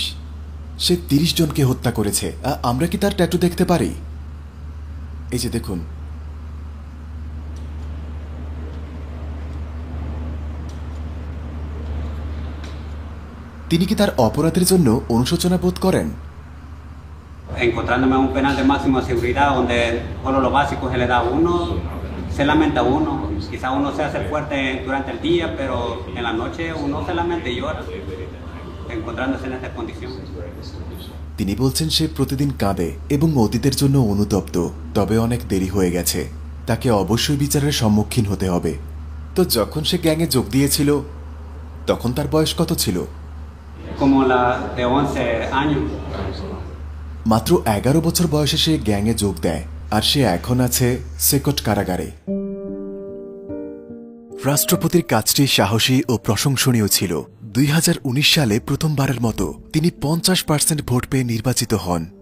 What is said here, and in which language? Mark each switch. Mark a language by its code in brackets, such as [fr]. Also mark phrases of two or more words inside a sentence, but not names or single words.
[bn] সে 30 জনকে হত্যা করেছে। আমরা কি তার ট্যাটু দেখতে পারি? এই যে দেখুন। তিনি কি তার অপরাধের জন্য অনুশোচনা বোধ করেন? [es] Encontrándome en un penal de máxima seguridad donde solo lo básico se le da a uno, se lamenta uno, quizá uno se hace fuerte durante el día, pero en la noche uno se lamenta y llora, encontrándose en esta condición. [bn] তিনি বলছেন সে প্রতিদিন কাঁদে এবং অতীতের জন্য অনুতপ্ত, তবে অনেক দেরি হয়ে গেছে, তাকে অবশ্যই বিচারের সম্মুখীন হতে হবে। তো যখন সে গ্যাংয়ে যোগ দিয়েছিল তখন তার বয়স কত ছিল? [es] Como la de 11 años. [bn] মাত্র 11 বছর বয়সে সে গ্যাংয়ে যোগ দেয়, আর সে এখন আছে সেকট কারাগারে। রাষ্ট্রপতির কাজটি সাহসী ও প্রশংসনীয় ছিল। 2019 সালে প্রথমবারের মতো তিনি 50% ভোট পেয়ে নির্বাচিত হন।